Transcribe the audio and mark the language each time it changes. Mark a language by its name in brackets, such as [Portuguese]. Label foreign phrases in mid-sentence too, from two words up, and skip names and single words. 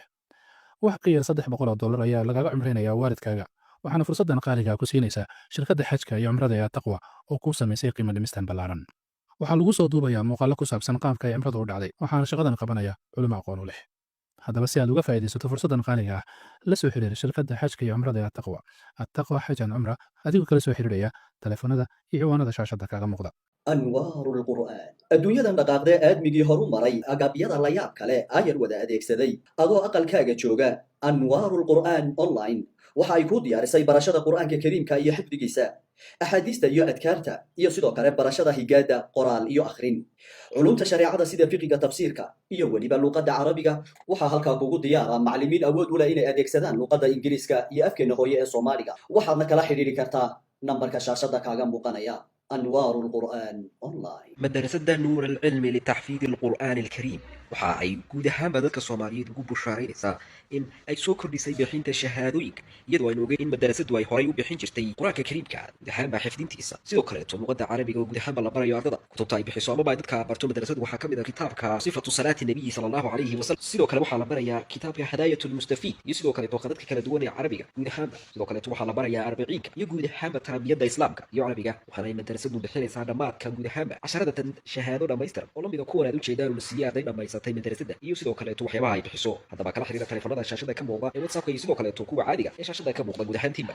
[Somali] wax qiyaas $300 ayaa lagaaga cumreynayaa waalidkaaga, waxaana fursaddan qaaliga ku siinaysaa shirkadda xajka iyo cumrada ee Taqwa oo ku samaysay qiimo dhimistan ballaaran. waxaa lagu soo duubayaa muuqaallo ku saabsan qaabka ay cumradu u dhacday, waxaana shaqadan qabanaya culimo aqoon u leh. haddaba si aad uga faa'iidaysato fursaddan qaaliga ah, la soo xiriir shirkadda xajka iyo cumrada ee Taqwa xaj and cumra adigoo kala soo xiriiraya taleefanada iyo ciwaanada shaashada kaaga muuqda. [Arabic] أنوار القرآن [Somali] adduunyadan dhaqaaqdee aadmigii horu maray agabyada la yaab kale ayar wada adeegsaday adoo aqalkaaga jooga [Arabic] أنوار القرآن [Somali] online waxa ay ku diyaarisay barashada qur'aanka kariimka iyo xifdigiisa axaadiista iyo adkaarta iyo sidoo kale barashada higaada qoraal iyo akhrin culumta shareecada sida fiqiga tafsiirka iyo weliba luqadda carabiga waxaa halkaa kugu diyaara macallimiin awood u leh inay adeegsadaan luqadda ingiriiska iyo afkeena hooye ee soomaaliga waxaadna kala xidhiiri kartaa nambarka shaashada kaaga muuqanaya [Arabic] أنوار القرآن أونلاين مدرسة نور العلم لتحفيظ القرآن الكريم [Somali] waxa ay guud ahaanba dadka Soomaaliyeed ugu bushaaraynaysaa in ay soo kordhisay bixinta shahaadooyinka iyadoo ay ogeyn in madarasadu ay horay u bixin jirtay quraanka kariimka guud ahaanba xifdintiisa sidoo kale luqadda carabiga oo guud ahaanba la barayo ardada kutubta ay bixiso ama dadka barto madarasadu waxa kamid ah kitaabka sifatu salaati nabiga [Arabic] صلى الله عليه وسلم [Somali] sidoo kale waxa la barayaa kitaabka hidayatul mustafiid iyo sidoo kale dadka kala duwan ee carabiga guud ahaanba sidoo kale waxa la barayaa arbiciinka iyo guud ahaanba tarbiyada islaamka iyo carabiga waxa ay madarasadu bixinaysaa dhamaadka guud ahaanba casharada shahaado dhamaystiran oo lamida kuwan aad u jeedaan la siiyay arday dhamaysatay madarasada iyo sidoo kale waxyaabaha ay bixiso haddaba kala xiriira telefoonada shaashada ka muuqda ee WhatsApp iyo sidoo kale kuwa caadiga ee shaashada ka muuqda guud ahaantiinba